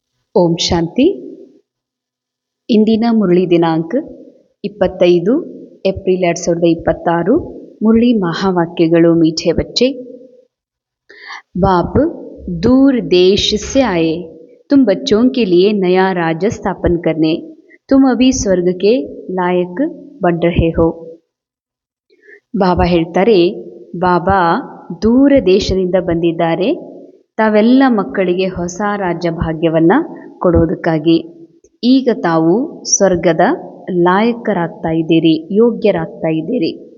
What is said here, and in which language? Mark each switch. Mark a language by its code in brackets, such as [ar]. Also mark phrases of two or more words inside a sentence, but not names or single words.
[kn] ಓಂ ಶಾಂತಿ. ಇಂದಿನ ಮುರಳಿ ದಿನಾಂಕ 25 ಏಪ್ರಿಲ್ 2026. [hi] मुरली महावाक्यಗಳು मीठे बच्चे। बाप दूर देश से आए, तुम बच्चों के लिए नया राज्य स्थापन करने, तुम अभी स्वर्ग के लायक बन रहे हो। [kn] ಬಾಬಾ ಹೇಳ್ತಾರೆ, ಬಾಬಾ ದೂರ ದೇಶದಿಂದ ಬಂದಿದ್ದಾರೆ ತಾವೆಲ್ಲ ಮಕ್ಕಳಿಗೆ ಹೊಸ ರಾಜ್ಯ ಭಾಗ್ಯವನ್ನು ಕೊಡೋದಕ್ಕಾಗಿ. ಈಗ ತಾವು ಸ್ವರ್ಗದ ಲಾಯಕರಾಗ್ತಾ ಇದ್ದೀರಿ, ಯೋಗ್ಯರಾಗ್ತಾ ಇದ್ದೀರಿ.